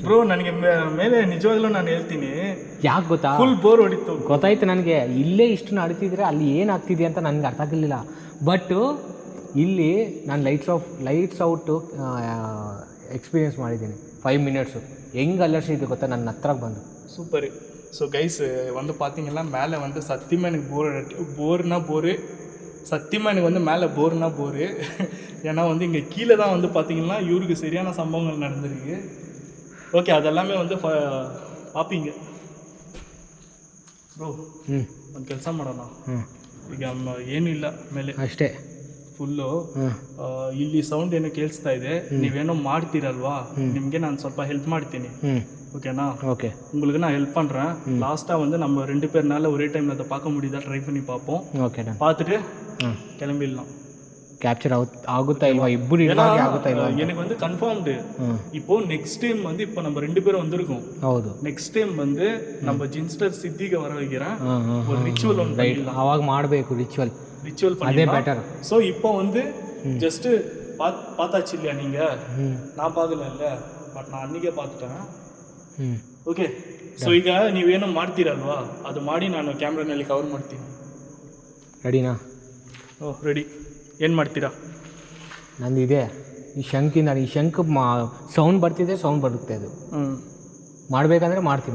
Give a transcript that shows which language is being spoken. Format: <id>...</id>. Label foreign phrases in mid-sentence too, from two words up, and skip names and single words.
<kn>ಬ್ರೋ. ನನಗೆ ಮೇಲೆ ನಿಜವಾಗ್ಲೂ ನಾನು ಹೇಳ್ತೀನಿ, ಯಾಕೆ ಗೊತ್ತಾ, ಫುಲ್ ಬೋರ್ ಹೊಡಿತು. ಗೊತ್ತಾಯ್ತು ನನಗೆ. ಇಲ್ಲೇ ಇಷ್ಟು ನಡೀತಿದ್ರೆ ಅಲ್ಲಿ ಏನಾಗ್ತಿದೆ ಅಂತ ನನಗೆ ಅರ್ಥ ಆಗಲಿಲ್ಲ. ಬಟ್ ಇಲ್ಲಿ ನಾನು</kn> <en>lights out experience</en> <kn>ಮಾಡಿದ್ದೀನಿ 5 ಮಿನಿಟ್ಸು. ಹೆಂಗೆ ಅಲರ್ಸಿದೆ ಗೊತ್ತಾ ನನ್ನ ಹತ್ರಕ್ಕೆ ಬಂದು.</kn> <ta>சூப்பர்.</ta> <en>so guys,</en> <ta>வந்து பார்த்தீங்கன்னா மேலே வந்து சத்தியமாக எனக்கு போரு சத்தியமாக எனக்கு வந்து மேலே போர்னா போரு. ஏன்னா வந்து இங்கே கீழே தான் வந்து பார்த்தீங்கன்னா இவருக்கு சரியான சம்பவங்கள் நடந்திருக்கு. ஓகே, அதெல்லாமே வந்து பார்ப்பீங்க ಬ್ರೋ.</ta> <kn>ಒಂದು ಕೆಲಸ ಮಾಡೋಣ ಈಗ, ಏನೂ ಇಲ್ಲ ಮೇಲೆ ಅಷ್ಟೇ, ಫುಲ್ಲು ಇಲ್ಲಿ ಸೌಂಡ್ ಏನೋ ಕೇಳಿಸ್ತಾ ಇದೆ. ನೀವೇನೋ ಮಾಡ್ತೀರಲ್ವಾ, ನಿಮಗೆ ನಾನು ಸ್ವಲ್ಪ ಹೆಲ್ಪ್ ಮಾಡ್ತೀನಿ,</kn> <ta>ஓகேண்ணா? ஓகே, உங்களுக்கு நான் ஹெல்ப் பண்ணுறேன். லாஸ்ட்டாக வந்து நம்ம 2 பேர்னால ஒரே டைமில் அதை பார்க்க முடியுதா ட்ரை பண்ணி பார்ப்போம். ஓகே, பார்த்துட்டு கிளம்பிடலாம்.</ta> <kn>ಕ್ಯಾಪ್ಚರ್ ಆಗುತ್ತಾ ಇಲ್ವಾ, ಇಬ್ಬರು ಇರುವಾಗ ಆಗುತ್ತಾ ಇಲ್ವಾ?</kn> <ta>எனக்கு வந்து கன்ஃபார்ம்டு. இப்போ</ta> <en>next time</en> <ta>வந்து இப்போ நம்ம 2 பேரும் வந்திருக்கோம். ಹೌದು,</ta> <en>next time</en> <ta>வந்து நம்ம ಜಿನ್ಸ್ಟರ್ ಸಿದ್ದಿಗೆ வர வைக்கிறேன். ஒரு ரிச்சுவல் ஒன்று பண்ணிடலாம்.</ta> <kn>ಅವಾಗ ಮಾಡಬೇಕು ರಿಚುವಲ್</kn> <ta>அதே பெட்டர். ஸோ இப்போ வந்து ஜஸ்ட்டு பார்த்தாச்சு இல்லையா நீங்கள்? நான் பார்க்கல இல்லை, பட் நான் அன்றைக்கே பார்த்துட்டேன். ಹ್ಞೂ</ta> <en>okay, so</en> <kn>ಈಗ ನೀವೇನೋ ಮಾಡ್ತೀರಲ್ವಾ, ಅದು ಮಾಡಿ ನಾನು ಕ್ಯಾಮ್ರಾನಲ್ಲಿ ಕವರ್ ಮಾಡ್ತೀನಿ. ರೆಡಿನಾ? ಓಹ್ ರೆಡಿ. ಏನು ಮಾಡ್ತೀರಾ? ನಂದು ಇದೆ ಈ ಶಂಕಿಂದ. ಈ ಶಂಕ್ ಸೌಂಡ್ ಬರ್ತಿದೆ, ಸೌಂಡ್ ಬರುತ್ತೆ. ಅದು ಮಾಡಬೇಕಂದ್ರೆ ಮಾಡ್ತೀನಿ.</kn>